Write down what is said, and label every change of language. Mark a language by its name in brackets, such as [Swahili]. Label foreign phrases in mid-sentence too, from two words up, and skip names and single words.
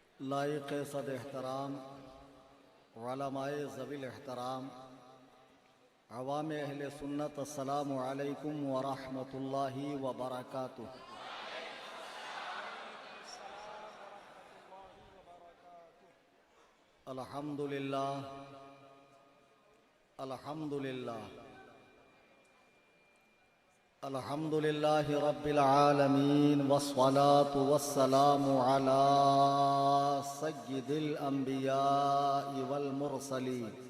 [Urdu] لائق صد احترام علمائے ذوی الاحترام عوام اہل سنت [Arabic] السلام عليكم و رحمة الله و بركاته. الحمد لله الحمد لله الحمد لله رب العالمين والصلاة والسلام على سيد الأنبياء والمرسلين